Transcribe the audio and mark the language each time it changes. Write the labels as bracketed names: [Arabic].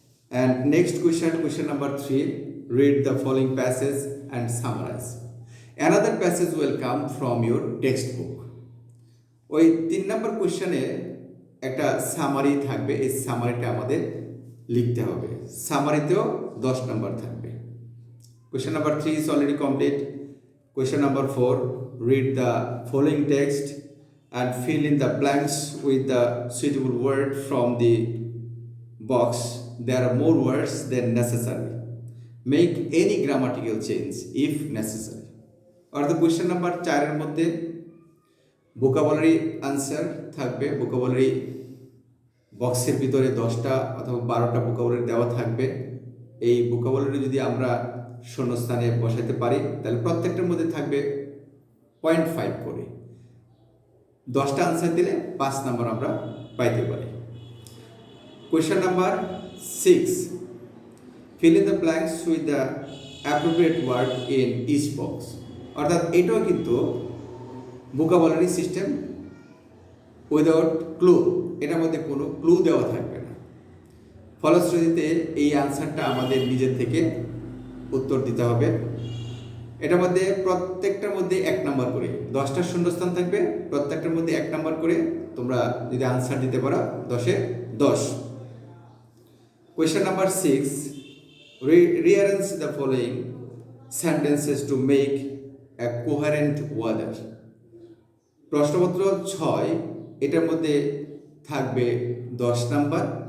[English] And next question number 3, read the following passage and summarise. Another passage will come from your textbook. [Bangla] ওই 3 নম্বর কোয়েশ্চেনে একটা summary থাকবে, এই সামারিটা আমাদের লিখতে হবে। সামারিতেও 10 নাম্বার থাকবে। [English] Question number 3 is already complete. Question number 4, read the following text and fill in the blanks with the suitable word from the box. There are more words than necessary. Make any grammatical change if necessary. [Bangla] অর্থাৎ question number 4-এর মধ্যে vocabulary answer থাকবে। Vocabulary বক্সের ভিতরে 10টা অথবা 12টা vocabulary দেওয়া থাকবে। এই ভোকাবুলারি যদি আমরা শূন্যস্থানে বসাতে পারি তাহলে প্রত্যেকটার মধ্যে থাকবে 0.5 করে। 10টা আনসার দিলে 5 নাম্বার আমরা পাইতে পারি। [English] Question number 6, fill in the blanks with the appropriate word in each box। [Bangla] অর্থাৎ এটাও কিন্তু ভোকাবুলারি সিস্টেম [English] without clue, [Bangla] এটার মধ্যে কোনো ক্লু দেওয়া থাকবে না। ফলশ্রুতিতে এই আনসারটা আমাদের নিজের থেকে উত্তর দিতে হবে। এটার মধ্যে প্রত্যেকটার মধ্যে 1 নাম্বার করে, 10টা শূন্যস্থান থাকবে, প্রত্যেকটার মধ্যে 1 নাম্বার করে। তোমরা যদি আনসার দিতে পারো 10-এ 10। [English] Question number 6, rearrange the following sentences to make a coherent order। [Bangla] প্রশ্নপত্র 6, এটার মধ্যে থাকবে 10 নাম্বার।